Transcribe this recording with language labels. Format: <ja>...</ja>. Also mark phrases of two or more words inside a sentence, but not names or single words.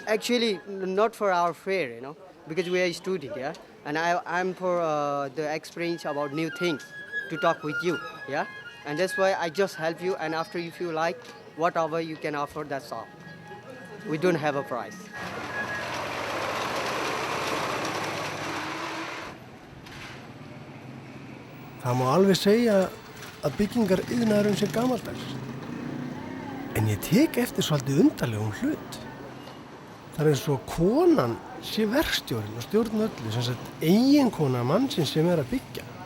<en>Actually, not for our fare, because we are a student, yeah. And I'm for the experience about new things to talk with you, yeah. And that's why I just help you. And after, if you like, whatever you can offer, that's all. We don't have a price.</en> <is>Það má alveg segja að byggingar iðnaðurinn sé gamaldags. En ég tek eftir svolítið undarlegum hlut. Það er eins og konan sé verkstjórinn og stjórn öllu, sem sagt eiginkona mannsins sem er að byggja.</is>